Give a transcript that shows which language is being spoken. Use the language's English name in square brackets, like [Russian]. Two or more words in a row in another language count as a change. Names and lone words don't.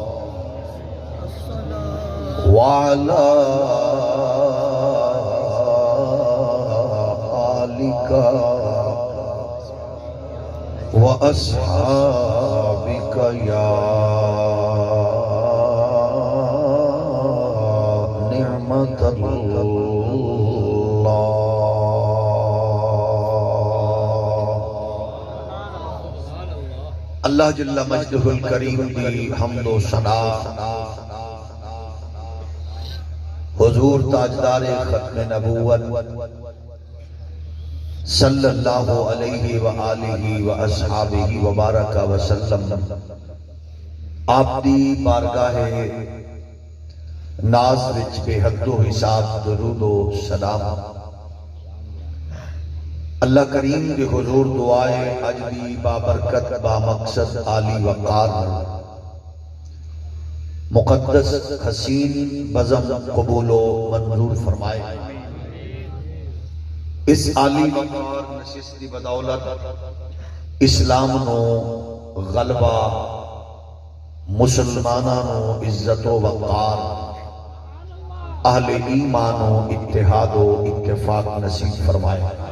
[Arabic] وعلى آلك وأصحابك يا نعمة الله. [Punjabi] اللہ [Arabic] جل مجدہ الکریم [Punjabi] دی حمد و ثنا حضور تاجدار ختم نبوت [Arabic] صلی اللہ علیہ وآلہ وآصحابہ وبارک وسلم [Punjabi] آپ دی بارگاہ ناز وچ بے حد و حساب درود و سلام اللہ کریم دے حضور دعائے اج دی بابرکت با مقصد عالی وقار مقدس حسین بزم قبول و منظور فرمائے. اس عالی وقار نشست دی بدولت اسلام نو غلبہ مسلمانانو عزت و وقار اہل ایمان و اتحاد و اتفاق نصیب فرمائے.